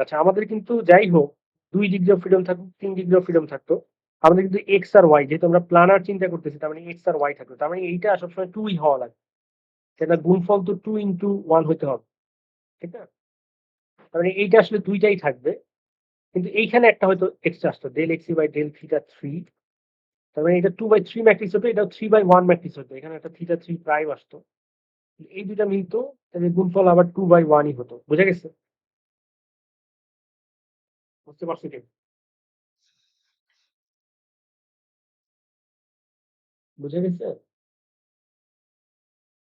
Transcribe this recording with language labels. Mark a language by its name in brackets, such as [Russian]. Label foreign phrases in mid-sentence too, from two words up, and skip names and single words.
[Bangla] আচ্ছা, আমাদের কিন্তু যাই হোক 2 [English] degree of freedom [Bangla] থাকুক, 3 [English] degree of freedom [Bangla] থাকতো, আমাদের কিন্তু এক্স আর ওয়াই, যেহেতু আমরা প্ল্যানার চিন্তা করতেছি, তার মানে এক্স আর ওয়াই থাকতো, তার মানে এইটা সবসময় 2ই হওয়া লাগে। সেটা গুণফল তো 2 into 1 হতে হবে, ঠিক না? তার মানে এইটা আসলে দুইটাই থাকবে, কিন্তু এইখানে একটা হয়তো এক্সট্রা আসতো, [English] del x by del theta 3। [Bangla] তার মানে এটা 2/3 ম্যাট্রিক্স হতো, এটা 3/1 ম্যাট্রিক্স হতো, এখানে একটা [English] theta 3 prime [Bangla] আসতো। এই দুইটা মিলতো, তাহলে গুণফল আবার 2/1ই হতো। বুঝা গেছে? বুঝতে পারছো কি? বুঝা গেছে?